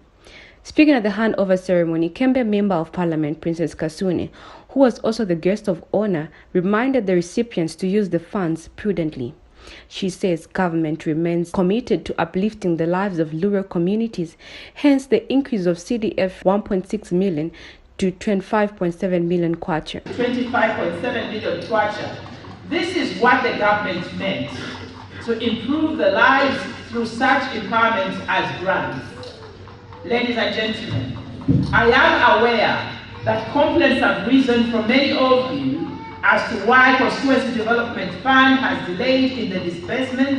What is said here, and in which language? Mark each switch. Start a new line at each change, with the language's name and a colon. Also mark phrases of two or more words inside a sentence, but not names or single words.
English: Speaking at the handover ceremony, Kembe Member of Parliament Princess Kasune, who was also the guest of honor, reminded the recipients to use the funds prudently. She says government remains committed to uplifting the lives of rural communities, hence the increase of CDF 1.6 million to 25.7 million kwacha. 25.7 million kwacha. This is what the government meant, to improve the lives through such empowerment as grants. Ladies and gentlemen, I am aware that complaints have risen from many of you as to why Constituency Development Fund has delayed in the disbursement.